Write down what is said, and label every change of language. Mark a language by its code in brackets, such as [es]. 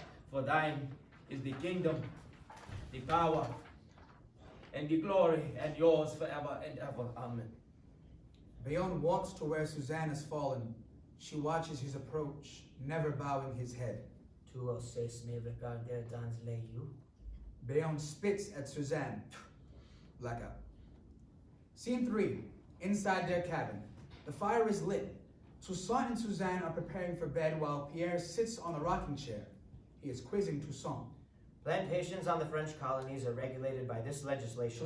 [en] For thine is the kingdom, the power, and the glory, and yours forever and ever. Amen. Bayon walks to where Suzanne has fallen. She watches his approach, never bowing his head. [fr] Tu oses me regarder dans les yeux. [en] Bayon spits at Suzanne. Blackout. Scene 3. Inside their cabin. The fire is lit. Toussaint and Suzanne are preparing for bed while Pierre sits on a rocking chair. He is quizzing Toussaint. Plantations on the French colonies are regulated by this legislation.